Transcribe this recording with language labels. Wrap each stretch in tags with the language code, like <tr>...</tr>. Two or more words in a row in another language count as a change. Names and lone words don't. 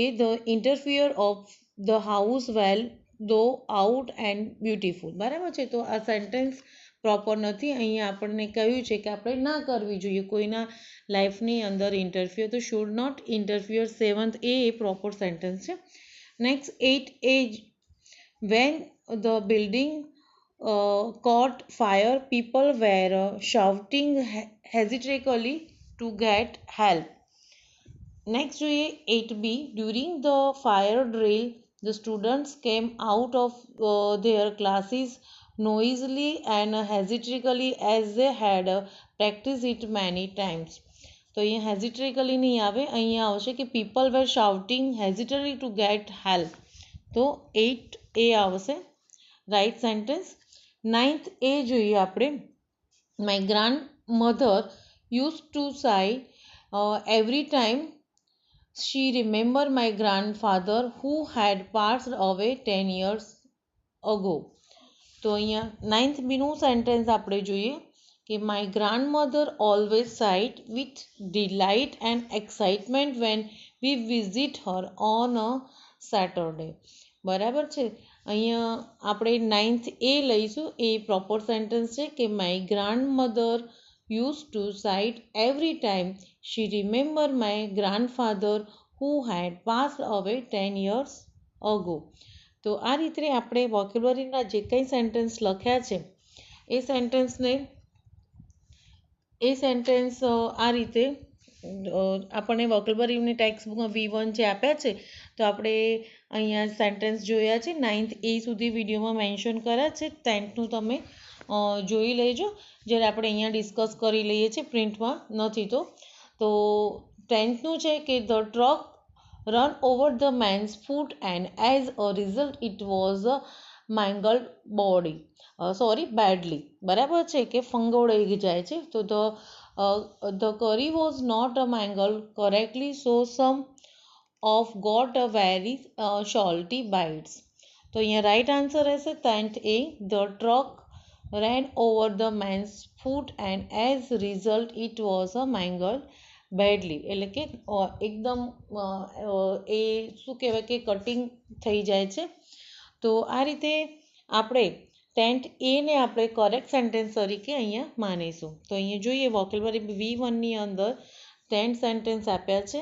<en>The interfere of the house well tho out and beautiful.</en> <gu>બરાબર છે. તો આ સેન્ટેન્સ પ્રોપર નથી. અહીંયા આપણને કહ્યું છે કે આપણે ના કરવી જોઈએ કોઈના લાઈફની અંદર ઇન્ટરફિયર. તો</gu> <en>should not interfere</en> <gu>7th એ</gu> <en>proper sentence</en> <gu>છે. નેક્સ્ટ 8 એ,</gu> <en>when the building caught fire, people were shouting hesitantly to get help. Next જોઈએ 8b, during the fire drill the students came out of their classes noisily and hesitantly as they had practiced it many times.</en> <gu>તો અહીંયા hesitantly નહીં આવે, અહીંયા આવશે કે</gu> <en>people were shouting hesitantly to get help.</en> <gu>તો 8a આવશે</gu> <en>right sentence.</en> <gu>9th એ જોઈએ આપણે,</gu> <en>my grandmother used to sigh every time she remembered my grandfather who had passed away 10 years ago.</en> <gu>તો અહીંયા 9th બીનું સેન્ટેન્સ આપણે જોઈએ કે</gu> <en>my grandmother always sighed with delight and excitement when we visit her on a Saturday.</en> <gu>બરાબર છે. અહીંયા આપણે 9th એ લઈશું. એ પ્રોપર સેન્ટેન્સ છે કે</gu> <en>my grandmother used to sigh every time she remembered my grandfather who had passed away 10 years ago.</en> <gu>તો આ રીતે આપણે વોકેબ્યુલરીના જે કંઈ સેન્ટેન્સ લખ્યા છે એ સેન્ટેન્સ આ રીતે આપણને વોકેબ્યુલરીની ટેક્સ્ટ બુકમાં V1 જે આપ્યા છે તો આપણે અહીંયા સેન્ટેન્સ જોયા છે. 9th એ સુધી વિડીયોમાં મેન્શન કર્યા છે. 10thનું તમે જોઈ લેજો જ્યારે આપણે અહીંયા ડિસ્કસ કરી લઈએ છીએ, પ્રિન્ટમાં નથી તો 10thનું છે કે</gu> <en>the truck run over the man's foot and as a result it was mangled badly.</en> <gu>બરાબર છે કે ફંગોળાઈ જાય છે.</gu> <en>તો the curry was not mangled correctly, so some of got a very salty bites.</en> <gu>તો અહીંયા</gu> <en>right answer</en> <gu>રહેશે 10th એ,</gu> <en>the truck ran over the man's foot and as result it was mangled badly.</en> <gu>એટલે કે એકદમ એ શું કહેવાય કે કટિંગ થઈ જાય છે. તો આ રીતે આપણે 10th એને આપણે</gu> <en>correct sentence</en> <gu>તરીકે અહીંયા માનીશું. તો અહીંયા જોઈએ વોકેબ્યુલરી V1ની અંદર 10 સેન્ટેન્સ આપ્યા છે.</gu>